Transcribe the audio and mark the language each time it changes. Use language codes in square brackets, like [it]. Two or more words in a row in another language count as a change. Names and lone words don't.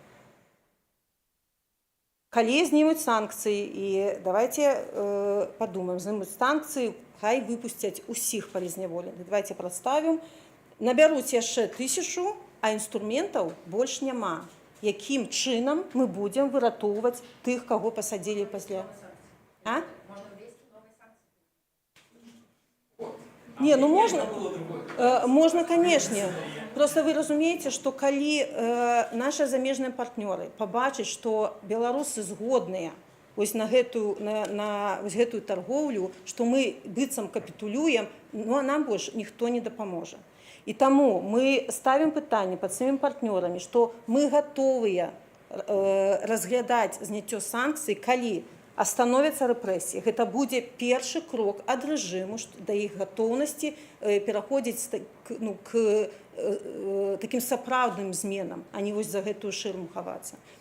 [be] Калі знімуць санкцыі, і давайте падумаем, знімуць санкцыі, хай выпусцяць усіх палізняволеных. Давайте прадставім, набяруць яшчэ 1000, а інструментаў больш няма. Якім чынам мы будзем выратоўваць тых, каго пасадзілі пасля? [ru] Не, ну можно, конечно. Просто вы [be] разумеете, что калі наши замежныя партнёры побачаць, что беларусы згодныя на гэтую торговлю, что мы быццам капітулюем, ну а нам больше ніхто не дапаможа. І таму мы ставім пытанне пад сваімі партнёрамі, што мы гатовыя разглядаць зняццё санкцый, калі остановятся рэпрэсіі. Гэта будзе першы крок ад рэжыму да іх гатоўнасці пераходзіць к такім сапраўдным зменам, а не вось за гэтую шырму хавацца.